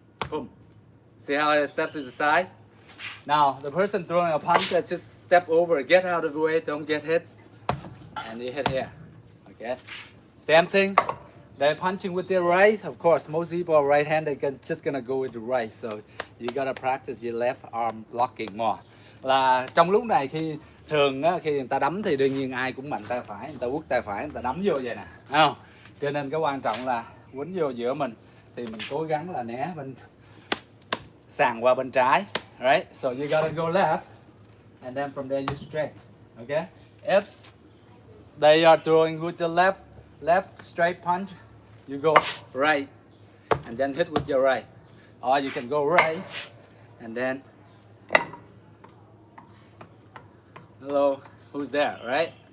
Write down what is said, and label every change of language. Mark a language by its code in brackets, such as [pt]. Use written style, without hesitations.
[en] Boom. See how I step to the side? Now, the person throwing a punch, I just step over, get out of the way, don't get hit, and you hit here. Okay? Same thing. They're punching with their right. Of course, most people are right-handed, they're just gonna go with the right. So you gotta practice your left arm blocking more. [vi] Là trong lúc này khi thường á, khi người ta đấm thì đương nhiên ai cũng mạnh tay phải, người ta quất tay phải, người ta đấm vô vậy nè, không? Cho nên cái quan trọng là quýnh vô giữa mình thì mình cố gắng là né bên sàn qua bên trái, [en] right? So you gotta go left, and then from there you straight, okay? If they are throwing with the left straight punch, you go right, and then hit with your right, or you can go right, and then hello, who's there, right?